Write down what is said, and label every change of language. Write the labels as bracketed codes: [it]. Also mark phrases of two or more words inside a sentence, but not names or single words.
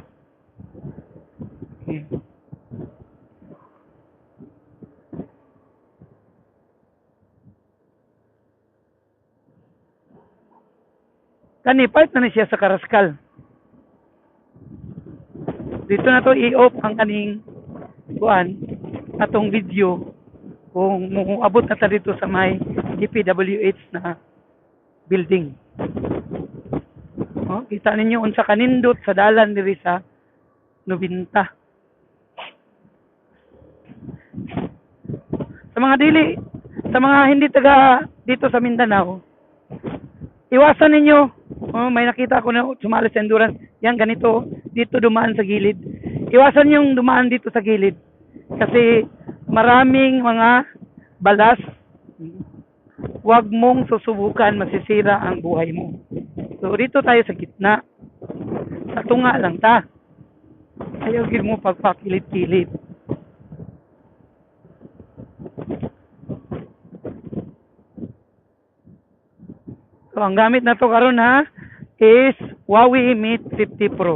[ceb] Okay. Kani part na siya sa Karaskal. Dito na to i-off ang kaning kuan atong video kung muabot na ta dito sa may DPWH na building. Oh, kita ninyo unsa kanindot sa dalan diri sa 90. [tl] Sa mga hindi taga dito sa Mindanao, iwasan ninyo. Oh, may nakita ko na sumali sa endurance. Yan ganito, dito dumaan sa gilid. iwasan yung dumaan dito sa gilid. Kasi maraming mga balas. Huwag mong susubukan, masisira ang buhay mo. So, dito tayo sa gitna. [ceb] Sa tunga lang ta. Ayaw gid mo pagpakilit-kilit. So, ang gamit na to karon ha is Huawei Mate 50 Pro.